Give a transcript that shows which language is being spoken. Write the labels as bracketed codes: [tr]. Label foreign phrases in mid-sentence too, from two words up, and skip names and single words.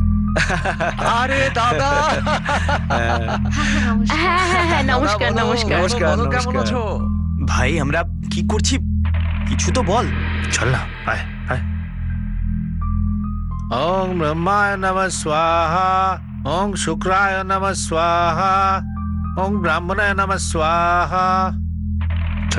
[bn] আরে দাদা হ্যাঁ হ্যাঁ হ্যাঁ নমস্কার নমস্কার বলো, কেমন আছো? ভাই আমরা কি করছি কিছু তো বল। [hi] चल ना आए आए [sa] ओम ब्रह्माय नमः स्वाहा ओम शुक्राय नमः स्वाहा ओम ब्राह्मणाय नमः स्वाहा [bn] চলো